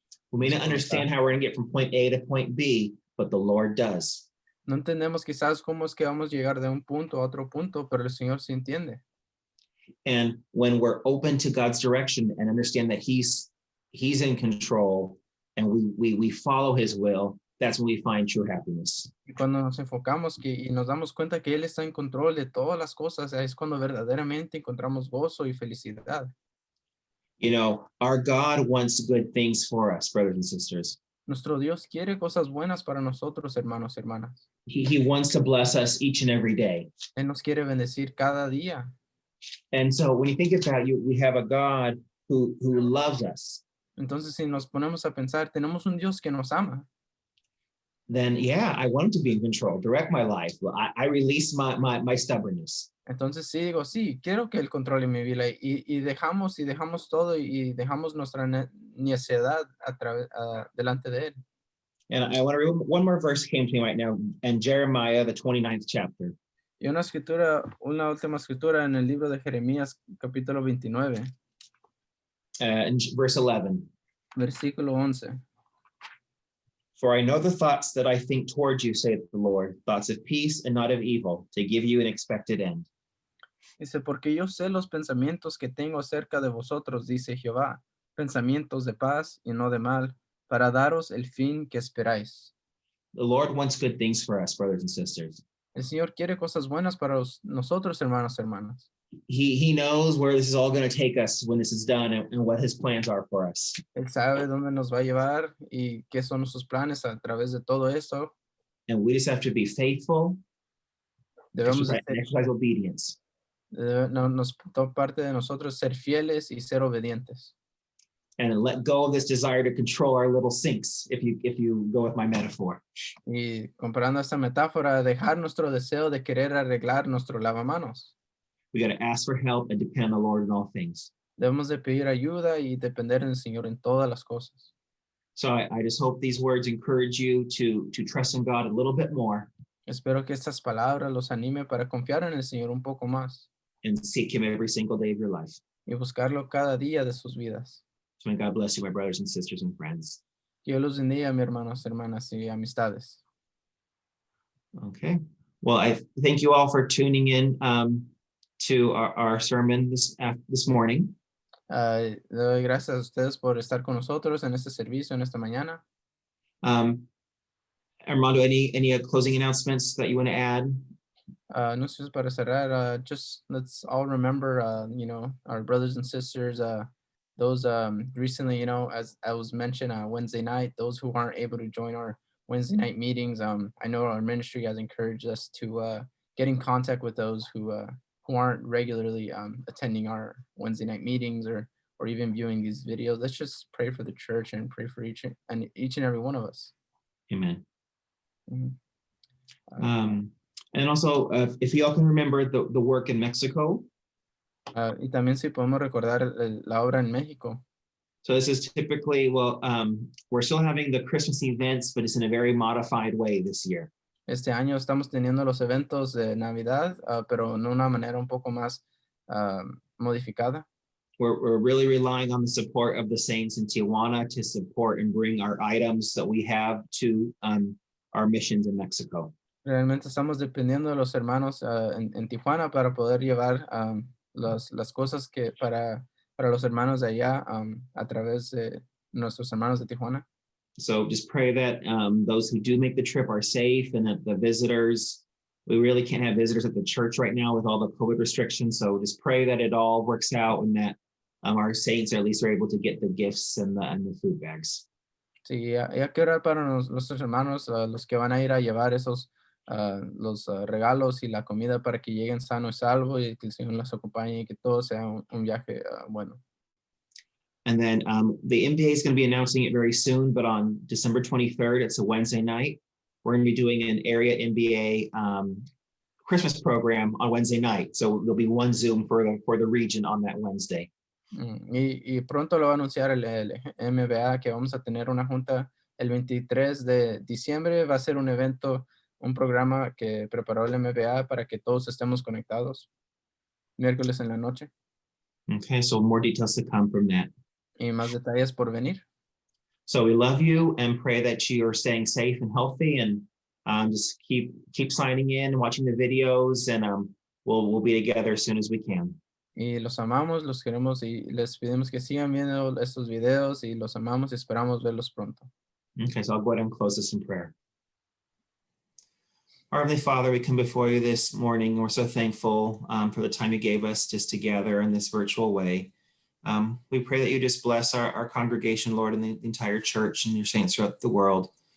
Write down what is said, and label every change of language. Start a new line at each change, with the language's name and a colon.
English: We may not understand how we're going to get from point A to point B, but the Lord does.
Spanish: No entendemos quizás cómo es que vamos a llegar de un punto a otro punto, pero el Señor sí entiende.
English: And when we're open to God's direction and understand that he's in control and we follow his will, that's when we find true happiness.
Spanish: Y cuando nos enfocamos y nos damos cuenta que Él está en control de todas las cosas, es cuando verdaderamente encontramos gozo y felicidad.
English: You know, our God wants good things for us, brothers and sisters.
Spanish: Nuestro Dios quiere cosas buenas para nosotros, hermanos, hermanas.
English: He wants to bless us each and every day.
Spanish: Él nos quiere bendecir cada día.
English: And so when you think about you, we have a God who loves us.
Spanish: Entonces, si nos ponemos a pensar, tenemos un Dios que nos ama.
English: Then yeah, I want him to be in control, direct my life. I release my stubbornness.
Spanish: Entonces sí digo, sí, quiero que Él controle mi vida y dejamos todo y dejamos nuestra necedad delante de Él.
English: And I want to read one more verse came to me right now in Jeremiah, the 29th chapter.
Spanish: Y una última escritura en el libro de Jeremías, capítulo 29,
English: In verse 11.
Spanish: versículo 11.
English: For I know the thoughts that I think towards you, saith the Lord, thoughts of peace and not of evil, to give you an expected end.
Spanish: Dice, porque yo sé los pensamientos que tengo acerca de vosotros, dice Jehová, pensamientos de paz y no de mal, para daros el fin que esperáis.
English: The Lord wants good things for us, brothers and sisters.
Spanish: El Señor quiere cosas buenas para nosotros, hermanos, hermanas.
English: He knows where this is all going to take us when this is done and what his plans are for us.
Spanish: Él sabe dónde nos va a llevar y qué son sus planes a través de todo esto.
English: And we just have to be faithful,
Spanish: Debemos
English: and exercise obedience.
Spanish: nos parte de nosotros ser fieles y ser obedientes.
English: And let go of this desire to control our little sinks, if you go with my metaphor.
Spanish: Y comparando esta metáfora, dejar nuestro deseo de querer arreglar nuestro lavamanos.
English: We got to ask for help and depend on the Lord in all things.
Spanish: Debemos de pedir ayuda y depender en el Señor en todas las cosas.
English: So I just hope these words encourage you to trust in God a little bit more
Spanish: Espero que estas palabras los anime para confiar en el Señor un poco más
English: and seek him every single day of your life.
Spanish: y buscarlo cada día de sus vidas.
English: So may God bless you, my brothers and sisters and friends.
Spanish: Que Dios los bendiga, mis hermanos, hermanas y amistades.
English: Okay. Well, I thank you all for tuning in to our sermon this morning.
Spanish: Le doy gracias a ustedes por estar con nosotros en este servicio, en esta mañana.
English: Armando, any closing announcements that you want to add?
Spanish: No sé, para cerrar,
English: just let's all remember, our brothers and sisters, those recently, as I was mentioned, Wednesday night, those who aren't able to join our Wednesday night meetings, I know our ministry has encouraged us to get in contact with those who aren't regularly attending our Wednesday night meetings or even viewing these videos. Let's just pray for the church and pray for each and every one of us. Amen. Mhm. And also, if you all can remember the work in Mexico.
Spanish: Y también si podemos recordar la obra en México.
English: So this is typically, we're still having the Christmas events, but it's in a very modified way this year.
Spanish: Este año estamos teniendo los eventos de Navidad, pero en una manera un poco más modificada.
English: We're really relying on the support of the saints in Tijuana to support and bring our items that we have to our missions in Mexico.
Spanish: Realmente estamos dependiendo de los hermanos en Tijuana para poder llevar las cosas que para los hermanos de allá a través de nuestros hermanos de Tijuana.
English: So just pray that those who do make the trip are safe and that the visitors, we really can't have visitors at the church right now with all the COVID restrictions. So just pray that it all works out and that our saints at least are able to get the gifts and the food bags.
Spanish: Sí, hay que orar para nuestros hermanos, los que van a ir a llevar esos los regalos y la comida para que lleguen sano y salvo y que el Señor los acompañe y que todo sea un viaje bueno.
English: And then the MBA is going to be announcing it very soon, but on December 23rd, it's a Wednesday night. We're going to be doing an area MBA Christmas program on Wednesday night. So there'll be one Zoom for the region on that Wednesday.
Spanish: Y pronto lo va a anunciar el MBA que vamos a tener una junta el 23 de diciembre. Va a ser un evento, un programa que preparó el MBA para que todos estemos conectados. Miércoles en la noche.
English: Okay, so more details to come from that.
Spanish: Y más detalles por venir.
English: So we love you and pray that you are staying safe and healthy and just keep signing in and watching the videos and we'll be together as soon as we can.
Spanish: Y los amamos, los queremos y les pedimos que sigan viendo estos videos y los amamos y esperamos verlos pronto.
English: Okay, so I'll go ahead and close this in prayer. Our Heavenly Father, we come before you this morning. We're so thankful for the time you gave us just to gather in this virtual way. We pray that you just bless our congregation, Lord, and the entire church and your saints throughout the world.